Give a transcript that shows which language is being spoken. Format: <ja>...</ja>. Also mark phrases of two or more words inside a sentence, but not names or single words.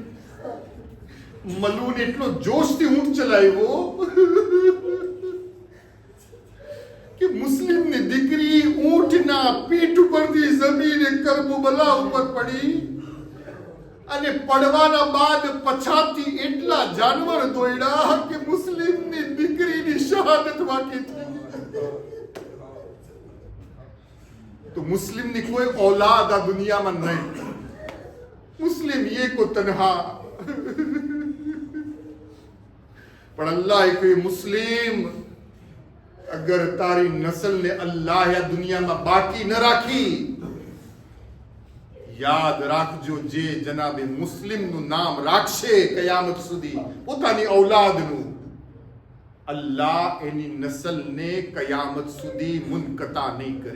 <gu>મલુને એટલો જોશથી ઊંટ ચલાવ્યો કે મુસ્લિમની દીકરી ઊંટના પીઠ ઉપરથી જમીને કરબલા ઉપર પડી, અને પડવાના બાદ પછાતથી એટલા જાનવર દોડ્યા કે મુસ્લિમની દીકરીની શહાદત બાકી થઈ. તો મુસ્લિમની કોઈ औलाद આ દુનિયામાં નહીં.</gu> <ur>મુસ્લિમ یہ کو تنہا.</ur> <gu>પણ અલ્લાહ કોઈ મુસ્લિમ, અગર તારી નસલને અલ્લાહ આ દુનિયામાં બાકી ન રાખી, યાદ રાખજો, જે જનાબે મુસ્લિમનું નામ રાખશે કયામત સુધી પોતાની ઔલાદનું, અલ્લાહ એની નસલને કયામત સુધી મુનકતા નહીં કરે.</gu>